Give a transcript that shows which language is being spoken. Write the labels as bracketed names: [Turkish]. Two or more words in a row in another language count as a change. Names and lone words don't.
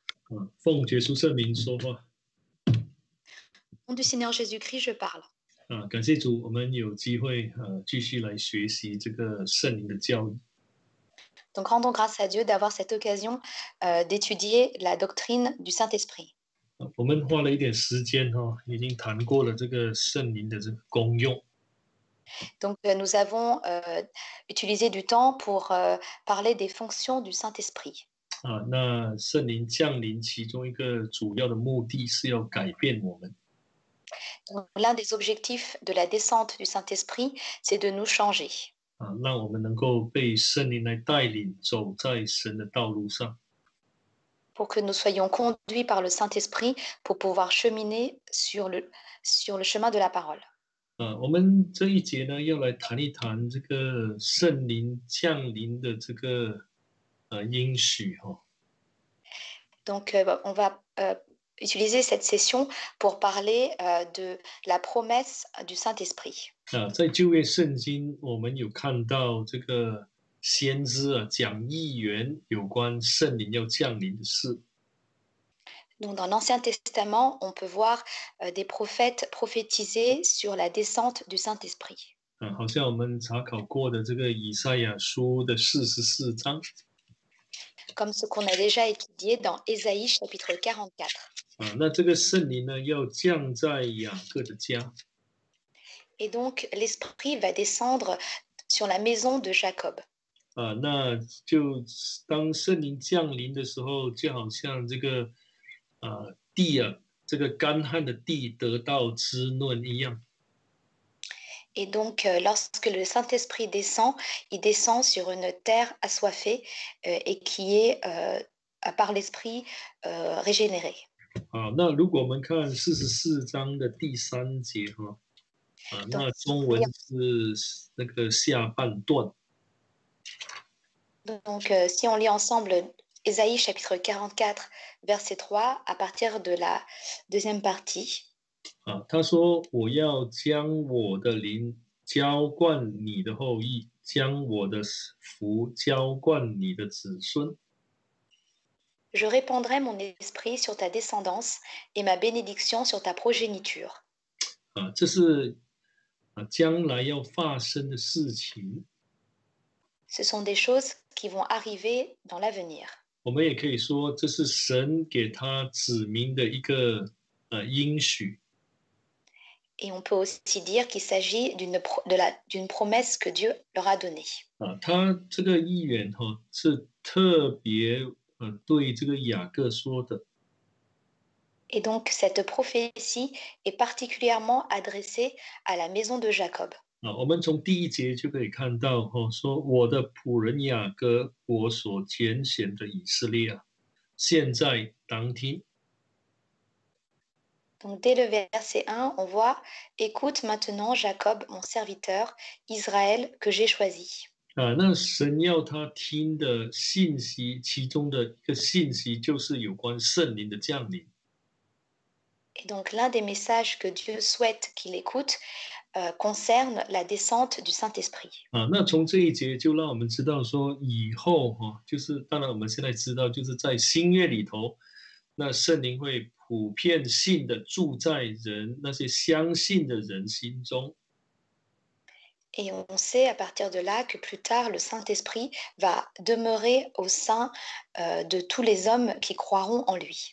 [Chinese] 奉耶稣圣名说话。 [French] Au nom du Seigneur Jésus-Christ, je parle. [Chinese] 感谢主，我们有机会继续来学习这个圣灵的教义。 [French] Donc rendons grâce à Dieu d'avoir cette occasion d'étudier la doctrine du Saint-Esprit. [Chinese] 我们花了一点时间已经谈过了这个圣灵的这个功用。 [French] Donc nous avons utilisé du temps pour parler des fonctions du Saint-Esprit. [Chinese] 那圣灵降临，其中一个主要的目的是要改变我们。 [French] Donc, l'un des objectifs de la descente du Saint-Esprit, c'est de nous changer. [Chinese] 让我们能够被圣灵来带领，走在神的道路上。 [French] Pour que nous soyons conduits par le Saint-Esprit pour pouvoir cheminer sur le chemin de la parole. [Chinese] 我们这一节呢，要来谈一谈这个圣灵降临的这个应许 [French] Donc on va utiliser cette session pour parler de la promesse du Saint-Esprit. [Chinese] 在旧约圣经，我们有看到这个先知讲预言有关圣灵要降临的事。 [French] Donc, dans l'Ancien Testament, on peut voir des prophètes prophétiser sur la descente du Saint-Esprit. [Chinese] 好像我们查考过的这个以赛亚书的44章。 [French] Comme ce qu'on a déjà étudié dans Ésaïe chapitre 44. [Chinese] 那这个圣灵呢，要降在雅各的家。 [French] Et donc, l'Esprit va descendre sur la maison de Jacob. [Chinese] 那就当圣灵降临的时候，就好像这个地这个干旱的地得到滋润一样。 [French] Et donc, lorsque le Saint-Esprit descend, il descend sur une terre assoiffée et qui est, par l'Esprit, régénérée. [Chinese] 那如果我们看44章的第3节那中文是那个下半段。 [French] Donc, si on lit ensemble Ésaïe chapitre 44, verset 3, à partir de la deuxième partie. [Chinese] 他说：“我要将我的灵浇灌你的后裔，将我的福浇灌你的子孙。” [French] Je répandrai mon esprit sur ta descendance et ma bénédiction sur ta progéniture. [Chinese] 这是将来要发生的事情。 [French] Ce sont des choses qui vont arriver dans l'avenir. [Chinese] 我们也可以说，这是神给他指明的一个应许。 [French] Et on peut aussi dire qu'il s'agit d'une promesse que Dieu leur a donnée. [Chinese] 他这个预言是特别对这个雅各说的。 [French] Et donc cette prophétie est particulièrement adressée à la maison de Jacob. [Chinese] 我们从第1节就可以看到说我的仆人雅各，我所拣选的以色列现在当听。 [French] Donc dès le verset 1, on voit « Écoute maintenant Jacob, mon serviteur, Israël, que j'ai choisi. » [Chinese] 那神要他听的信息，其中的一个信息就是有关圣灵的降临。 [French] Et donc l'un des messages que Dieu souhaite qu'il écoute concerne la descente du Saint-Esprit. [Chinese] 那从这一节就让我们知道说，以后就是当然我们现在知道，就是在新约里头，那圣灵会普遍性的住在人那些相信的人心中。 [French] Et on sait à partir de là que plus tard, le Saint-Esprit va demeurer au sein de tous les hommes qui croiront en lui.